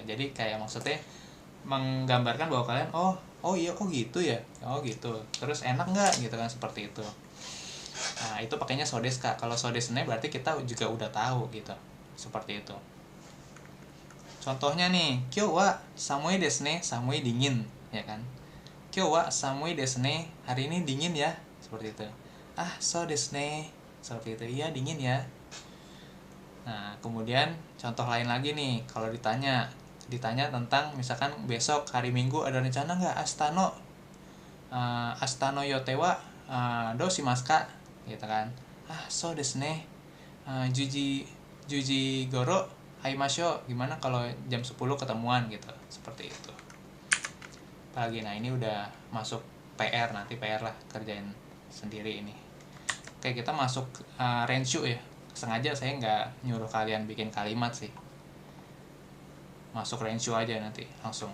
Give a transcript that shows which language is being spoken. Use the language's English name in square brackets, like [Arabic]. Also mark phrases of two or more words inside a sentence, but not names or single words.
[Indonesian] Jadi kayak maksudnya menggambarkan bahwa kalian oh iya, oh gitu ya. Oh gitu. Terus enak enggak gitu kan, seperti itu. Nah, itu pakainya [Japanese] そうですか. [Indonesian] Kalau [Japanese] そうですね [Indonesian] berarti kita juga udah tahu gitu. Seperti itu. Contohnya nih, [Japanese] 今日は寒いですね、寒い dingin, ya kan. 今日は寒いですね, [Indonesian] hari ini dingin ya, seperti itu. [Japanese] そうですね, [Indonesian] seperti itu. Iya, dingin ya. Nah, kemudian contoh lain lagi nih, kalau ditanya tentang misalkan besok hari Minggu ada rencana nggak [Japanese] 明日の予定はどうしますか [Indonesian] gitu kan. [Japanese] そうですね、十時ごろ会いましょう, [Indonesian] gimana kalau jam 10 ketemuan gitu, seperti itu. Apalagi, nah ini udah masuk PR, nanti PR lah, kerjain sendiri ini. Oke, kita masuk renshu ya. Sengaja saya nggak nyuruh kalian bikin kalimat sih, masuk renshu aja nanti langsung.